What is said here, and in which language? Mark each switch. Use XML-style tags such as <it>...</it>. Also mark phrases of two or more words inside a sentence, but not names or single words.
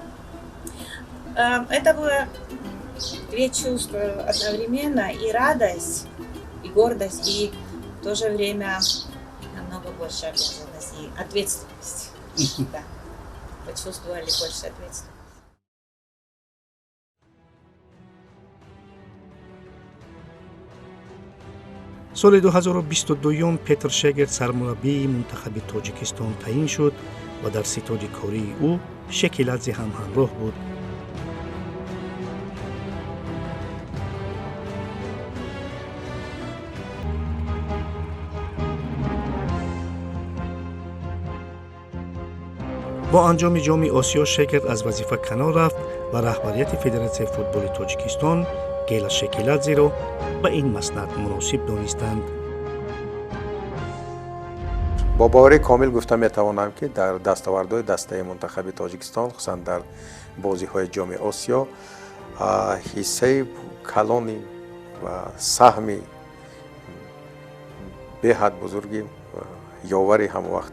<ru>Это было 2 чувства одновременно, и радость, и гордость, и в то же время намного больше обязанность и ответственность. Да. Почувствовали больше ответственности.</ru> <tg>соли 2022 Петр Шегер сармураббии мунтахаби Тоҷикистон таъин шуд ва дар ситоди кории ӯ Шекеладзе ҳам ҳамроҳ буд. бо анҷоми ҷоми Осиё Шекер аз вазифа канор рафт ва раҳбарияти Федератсияи футболи Тоҷикистон Гела Шекеладзеро ба ин маснад муносиб донистанд.</tg> <fa>با باور کامل گفته میتوانم که در دستاوردهای دسته منتخب تاجیکستان خصوصا در بازی‌های جام آسیا حصه کلانی و سهمی به حد بزرگی یاوری هم وقت</fa>